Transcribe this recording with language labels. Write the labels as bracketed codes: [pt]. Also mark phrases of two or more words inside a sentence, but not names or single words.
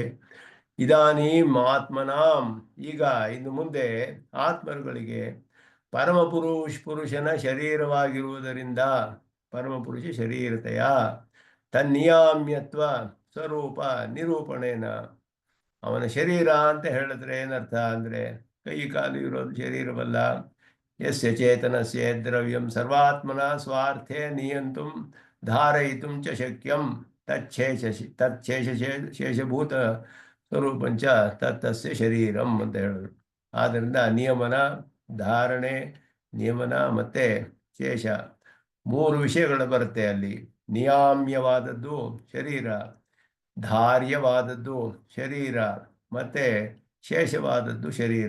[sa] ಇದಾನೀಂ ಆತ್ಮನಾಂ, [kn] ಈಗ ಇನ್ನು ಮುಂದೆ ಆತ್ಮರುಗಳಿಗೆ ಪುರುಷನ ಶರೀರವಾಗಿರುವುದರಿಂದ, [sa] ಪರಮಪುರುಷ ಶರೀರತೆಯ ತನ್ನಿಯಾಮ್ಯತ್ವ ಸ್ವರೂಪ ನಿರೂಪಣೇನ, [kn] ಅವನ ಶರೀರ ಅಂತ ಹೇಳಿದ್ರೆ ಏನರ್ಥ ಅಂದರೆ ಕೈ ಕಾಲು ಇರೋದು ಶರೀರವಲ್ಲ. [sa] ಯಸ್ಯ ಚೇತನಸ್ಯ ದ್ರವ್ಯಂ ಸರ್ವಾತ್ಮನ ಸ್ವಾರ್ಥೆ ನಿಯಂತುಂ ಧಾರಯಿತುಂ ಚ ಶಕ್ಯಂ ಶೇಷಭೂತ ಸ್ವರೂಪಂಚ ತತ್ತಸ್ಯ ಶರೀರಂ [kn] ಅಂತ ಹೇಳಿದ್ರು. ಆದ್ದರಿಂದ ನಿಯಮನ, ಧಾರಣೆ, ನಿಯಮನ ಮತ್ತು ಶೇಷ ಮೂರು ವಿಷಯಗಳು ಬರುತ್ತೆ ಅಲ್ಲಿ. ನಿಯಾಮ್ಯವಾದದ್ದು ಶರೀರ, ಧಾರ್ಯವಾದದ್ದು ಶರೀರ, ಮತ್ತು ಶೇಷವಾದದ್ದು ಶರೀರ.